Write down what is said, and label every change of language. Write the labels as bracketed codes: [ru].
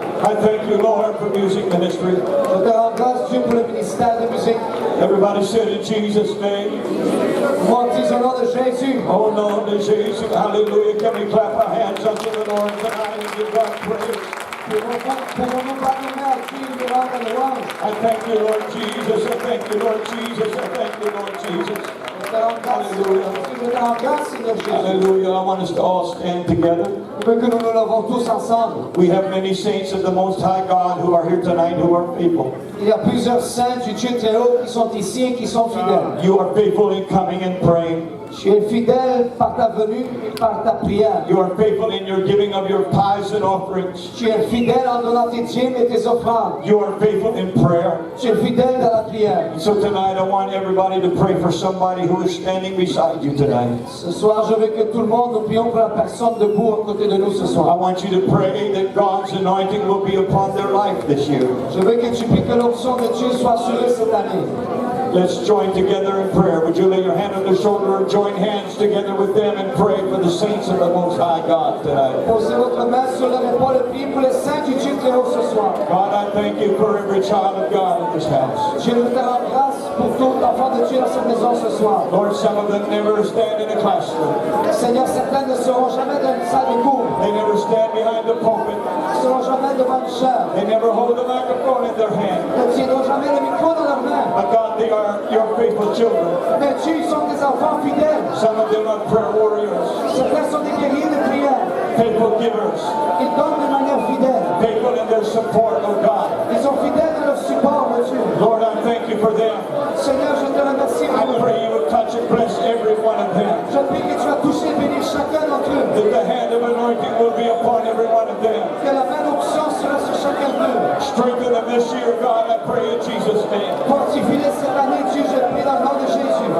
[en] I thank you, Lord, for music ministry. [fr] Je te rends grâce, Dieu, pour le ministère de musique. [en] Everybody said in Jesus' name. [fr] Moi, on dit au nom de Jésus. [en] Oh, no, de Jesus, hallelujah. Can we clap our hands unto the Lord tonight and give God praise? [fr] Pouvons-nous pas nous mettre Dieu de rendre louange? [en] I thank you, Lord Jesus. I thank you, Lord Jesus. I thank you, Lord Jesus. [fr] Je te rends grâce, je te rends grâce, Seigneur Jésus. [en] Hallelujah. I want us to all stand together. [fr] Je veux que nous nous levons tous ensemble. [en] We have many saints of the Most High God who are here tonight who are faithful. [fr] Il y a plusieurs saints du Dieu très haut qui sont ici et qui sont fidèles. [en] You are faithful in coming and praying. [fr] Tu es fidèle par ta venue et par ta prière. [en] You are faithful in your giving of your tithes and offerings. [fr] Tu es fidèle en donnant tes dîmes et tes offrandes. [en] You are faithful in prayer. [fr] Tu es fidèle dans la prière. [en] So tonight I want everybody to pray for somebody who is standing beside you tonight. [fr] Ce soir, je veux que tout le monde, nous prions pour la personne debout à côté de nous ce [en] I [fr] soir. [en] want you to pray that God's anointing will be upon their life this year. [fr] Je veux que tu pries que l'onction de Dieu soit sur eux cette année. [en] Let's join together in prayer. Would you lay your hand on their shoulder and join hands together with them and pray for the saints of the Most High God tonight? [fr] Posez votre main sur leur épaule et priez pour les saints du Dieu très haut ce soir. [en] God, I thank you for every child of God in this house. [fr] Je te rends grâce pour tout enfant de Dieu dans cette maison ce soir. [en] Lord, some of them never stand in a classroom. [fr] Seigneur, certains ne seront jamais dans une salle de cours. [en] They never stand behind the pulpit. [fr] Ils ne seront jamais devant une chaire. [en] They never hold a microphone in their hand. [fr] Ils ne tiendront jamais le micro dans leurs mains. [en] But God, they are your faithful children. [fr] Mais Dieu, ils sont des enfants fidèles. [en] Some of them are prayer warriors, [fr] Certains sont des guerriers de prière. [en] faithful givers, [fr] Ils donnent de manière fidèle. [en] faithful in their support, oh God. [fr] Ils sont fidèles dans leur support, mon Dieu. [en] Lord, I thank you for them. [fr] Seigneur, je te remercie [en] I [fr] pour eux. [en] pray you would touch and bless every one of them. [fr] Je prie que tu vas toucher et bénir chacun d'entre eux. [en] That the hand of anointing will be upon every one of them. [fr] Que la main d'onction sera sur chacun d'eux. [en] Strengthen them this year, God, I pray in Jesus' name. [fr] Fortifie-les cette année, Dieu, je prie dans le nom de Jésus.